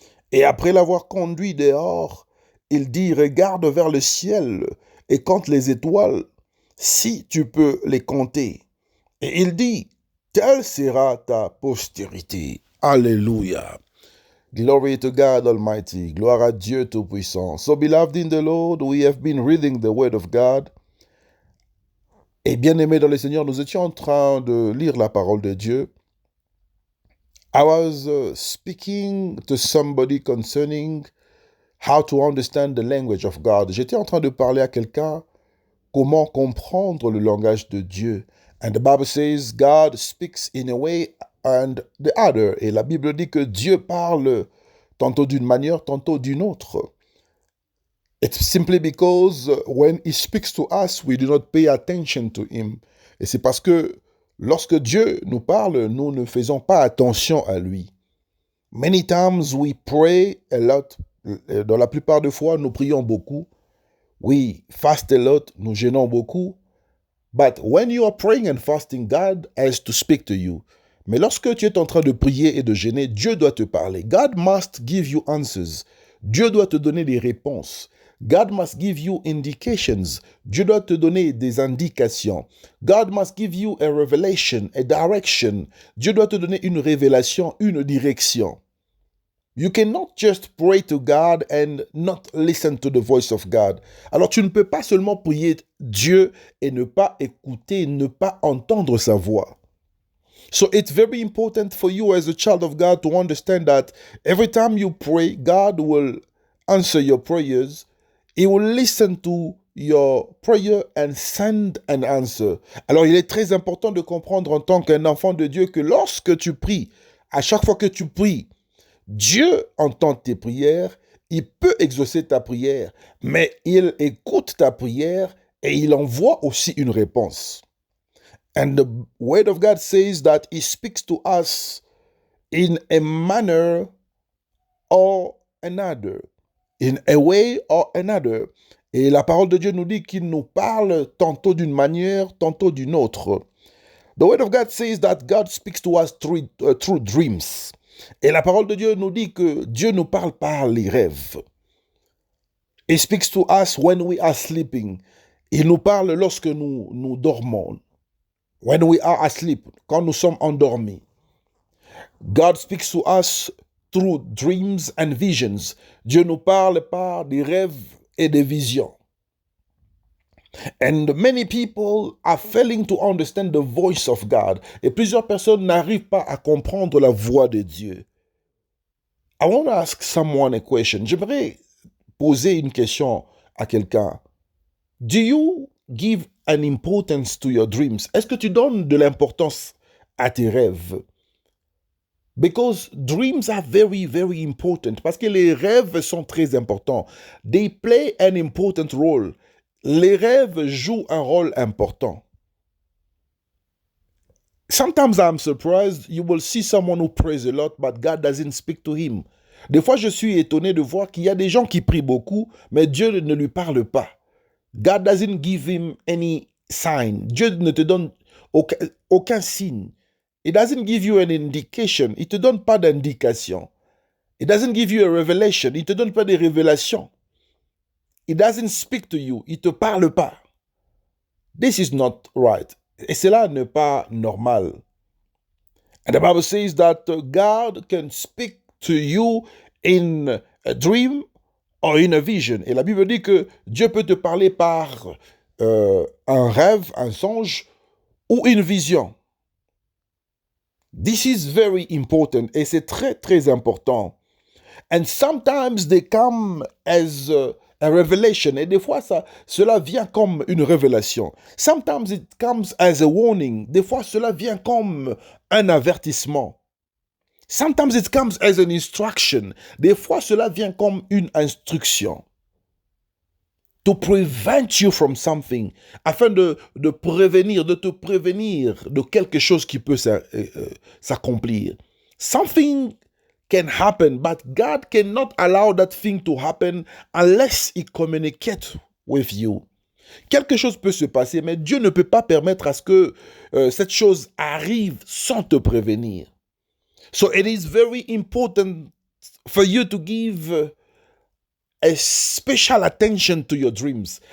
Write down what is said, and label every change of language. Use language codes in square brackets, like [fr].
[fr] Et après l'avoir conduit dehors, il dit, Regarde vers le ciel et compte les étoiles, si tu peux les compter. Et il dit, Telle sera ta postérité. Alléluia. [en] Glory to God Almighty. [fr] Gloire à Dieu Tout-Puissant. [en] So, beloved in the Lord, we have been reading the Word of God. [fr] Et bien-aimés dans le Seigneur, nous étions en train de lire la parole de Dieu. [en] I was speaking to somebody concerning how to understand the language of God. [fr] J'étais en train de parler à quelqu'un comment comprendre le langage de Dieu. [en] And the Bible says God speaks in a way and the other. [fr] Et la Bible dit que Dieu parle tantôt d'une manière, tantôt d'une autre. [en] It's simply because when he speaks to us, we do not pay attention to him. [fr] Et c'est parce que lorsque Dieu nous parle, nous ne faisons pas attention à lui. [en] Many times we pray a lot. [fr] Dans la plupart des fois, nous prions beaucoup. [en] We fast a lot, [fr] nous jeûnons beaucoup. [en] But when you are praying and fasting, God has to speak to you. [fr] Mais lorsque tu es en train de prier et de jeûner, Dieu doit te parler. [en] God must give you answers. [fr] Dieu doit te donner des réponses. [en] God must give you indications. [fr] Dieu doit te donner des indications. [en] God must give you a revelation, a direction. [fr] Dieu doit te donner une révélation, une direction. [en] You cannot just pray to God and not listen to the voice of God. [fr] Alors tu ne peux pas seulement prier Dieu et ne pas écouter, ne pas entendre sa voix. [en] So it's very important for you as a child of God to understand that every time you pray, God will answer your prayers. He will listen to your prayer and send an answer. [fr] Alors il est très important de comprendre en tant qu'un enfant de Dieu que lorsque tu pries, à chaque fois que tu pries, Dieu entend tes prières, il peut exaucer ta prière, mais il écoute ta prière et il envoie aussi une réponse. [en] And the word of God says that he speaks to us in a manner or another, in a way or another. [fr] Et la parole de Dieu nous dit qu'il nous parle tantôt d'une manière, tantôt d'une autre. [en] The word of God says that God speaks to us through dreams. [fr] Et la parole de Dieu nous dit que Dieu nous parle par les rêves. [en] He speaks to us when we are sleeping. [fr] Il nous parle lorsque nous dormons. [en] When we are asleep, [fr] quand nous sommes endormis. [en] God speaks to us through dreams and visions. [fr] Dieu nous parle par des rêves et des visions. [en] And many people are failing to understand the voice of God. [fr] Et plusieurs personnes n'arrivent pas à comprendre la voix de Dieu. [en] I want to ask someone a question. [fr] J'aimerais poser une question à quelqu'un. [en] Do you give an importance to your dreams? [fr] Est-ce que tu donnes de l'importance à tes rêves? [en] Because dreams are very, very important. [fr] Parce que les rêves sont très importants. [en] They play an important role. [fr] Les rêves jouent un rôle important. [en] Sometimes I'm surprised you will see someone who prays a lot, but God doesn't speak to him. [fr] Des fois, je suis étonné de voir qu'il y a des gens qui prient beaucoup, mais Dieu ne lui parle pas. [en] God doesn't give him any sign. [fr] Dieu ne te donne aucun signe. [en] He doesn't give you an indication. [fr] Il ne te donne pas d'indication. [en] He doesn't give you a revelation. [fr] Il ne te donne pas de révélations. [en] He doesn't speak to you. [fr] Il ne te parle pas. [en] This is not right. [fr] Et cela n'est pas normal. [en] And the Bible says that God can speak to you in a dream or in a vision. [fr] Et la Bible dit que Dieu peut te parler par un rêve, un songe ou une vision. [en] This is very important. [fr] Et c'est très, très important. [en] And sometimes they come as a revelation. [fr] Et des fois, cela vient comme une révélation. [en] Sometimes it comes as a warning. [fr] Des fois, cela vient comme un avertissement. [en] Sometimes it comes as an instruction. [fr] Des fois, cela vient comme une instruction. [en] To prevent you from something. [fr] Afin de te prévenir de quelque chose qui peut s'accomplir. [en] Something can happen, but God cannot allow that thing to happen unless He communicates with you. [fr] Quelque chose peut se passer, mais Dieu ne peut pas permettre à ce que cette chose arrive sans te prévenir. [en] So it is very important for you to give a special attention to your dreams.